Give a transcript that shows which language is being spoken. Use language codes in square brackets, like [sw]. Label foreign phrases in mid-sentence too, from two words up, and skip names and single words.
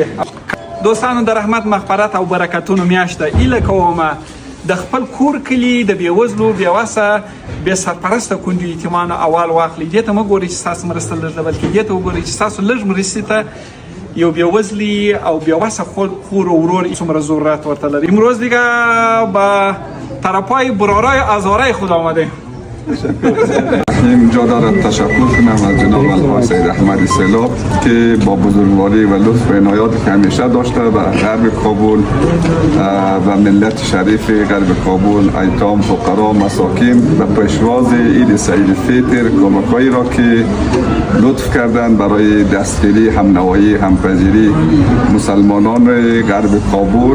[ps] دوستانو د رحمت مغفرت او برکتونو میاشت ده. ایله کومه د خپل کور کلی د بېوزلو بېوسه بې سرپرسته کونډو یتیمانو اول واخلي. دې ته مه ګورئ چې ستاسو مرسته لږ ده، بلکې دې ته وګورئ چې ستاسو لږ مرستې ته یو بېوزلی او بېوسه خور و ورور څومره ضرورت ورته لري. [fa] امروز دیگه با طرفای برارای ازاره خود آمده. اینجا دارم تشکر کنم از جناب الحاج سید احمدی سیلاب که با بزرگواری و لطف و عنایاتی که همیشه داشته و غرب کابل و ملت شریف غرب کابل، ایتام، فقرا، مساکین و پیشواز عید سعید فطر کمک‌هایی را که لطف کردن برای دستگیری، همنوایی، همپذیری مسلمانان غرب کابل.